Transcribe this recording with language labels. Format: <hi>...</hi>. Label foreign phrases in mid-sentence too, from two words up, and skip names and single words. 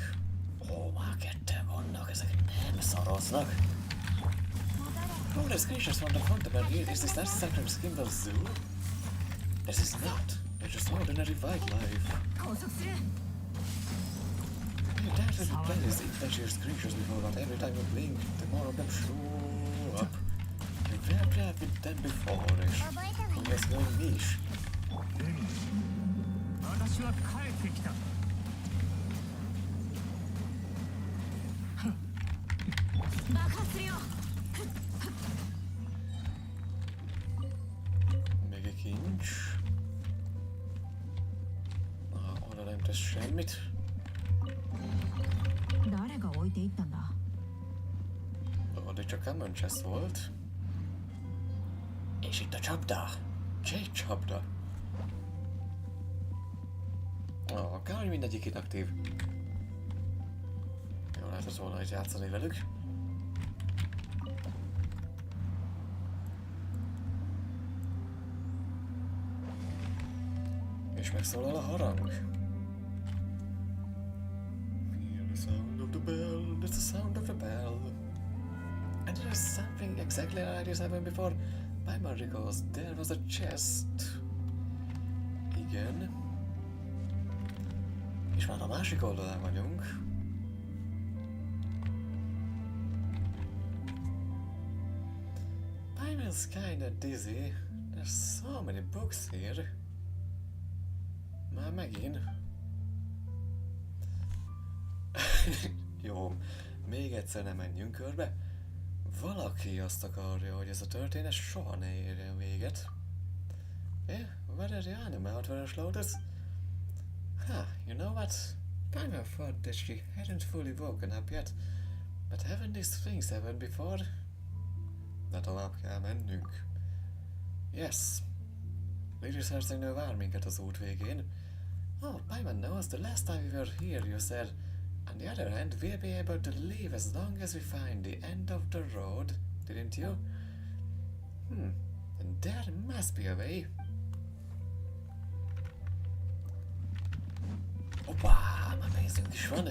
<hu>Ó, már ketten vannak, ezek nem szaroznak.</hu> <en>Oh, there's creatures from the continent here. Is this not Sacred Skimble Zoo? This is not. It's just ordinary wildlife. You doubt that we play these adventurous creatures before, but every time we blink, the more of them show up. We've played with them before,</en> <hu>és úgy ezt mondom mi is.</hu> <ja>私は帰ってきた。</ja> <hu>Még egy kincs. Oda nem tesz semmit.</hu> <ja>誰が置いていったんだ</ja> <hu>Oda csak</hu> <en>common chest</en> <hu>volt. És itt a csapda. Két csapda. Kár, hogy mindegyik inaktív. Jó, lehetett volna itt játszani velük. És megszólal a harang.</hu> <en>Hear the sound of the bell, that's the sound of the bell. And there's something exactly like this happened before. Paimon recalls there was a chest.</en> <hu>Igen. És már a másik oldalán vagyunk.</hu> <en>Paimon's kinda dizzy. There's so many books here.</en> <hu>Már megint. Jó, még egyszer nem menjünk körbe. Valaki azt akarja, hogy ez a történet soha ne érjen véget.</hu> <en>Yeah, what are the animal Outward Lotus? Huh, you know what? Paimon thought that she hadn't fully woken up yet, But haven't these things happened before?</en> <hu>De tovább kell mennünk. Yes. Lady hercegnő vár minket az út végén.</hu> <en>Oh, Paimon knows the last time we were here you said, on the other hand, we'll be able to live as long as we find the end of the road, didn't you? And there must be a way.</en> <hu>Hoppá, már pénzünk is van.</hu>